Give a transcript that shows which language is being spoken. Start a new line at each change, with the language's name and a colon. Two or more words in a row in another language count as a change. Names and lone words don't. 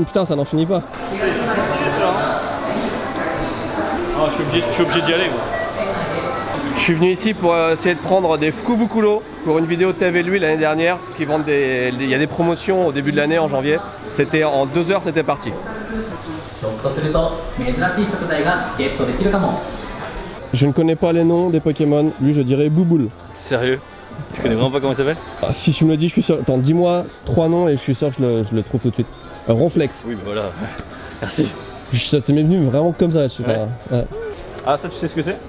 French: Putain, ça n'en finit pas. Ah, je suis obligé d'y aller. Moi. Je suis venu ici pour essayer de prendre des Fukubukulo pour une vidéo TV lui l'année dernière, parce qu'ils vendent il y a des promotions au début de l'année en janvier. C'était en 2 heures, c'était parti.
Japanese: ひょっとすると珍しい食材がゲットできるかも。
French: Je ne connais pas les noms des Pokémon. Lui, je dirais Bouboule. Sérieux? Tu connais vraiment pas comment il s'appelle? Ah, si tu me le dis, je suis sûr. Attends, dis-moi 3 noms et je suis sûr que je le trouve tout de suite. Ronflex. Oui, bah voilà. Merci. Ça m'est venu vraiment comme ça. Ouais. Ah, ça, tu sais ce que c'est?